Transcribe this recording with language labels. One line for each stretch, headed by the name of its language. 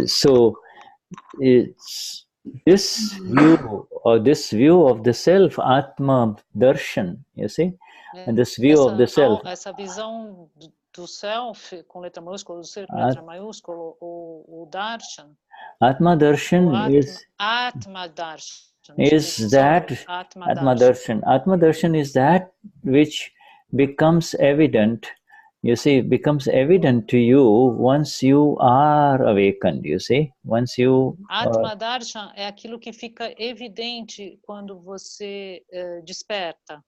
English: So it's this view of the self, Atma Darshan, you see, and this view of the self.
Portuguese: Essa visão do self, com letra maiúscula, do ser com letra maiúscula, o Darshan.
English: Atma Darshan is Atma Darshan. Is that Atma Darshan? Atma Darshan is that which becomes evident. You see, becomes evident to you once you are awakened. You see, once you.
Portuguese: Atma Darshan é aquilo que fica evidente quando você desperta.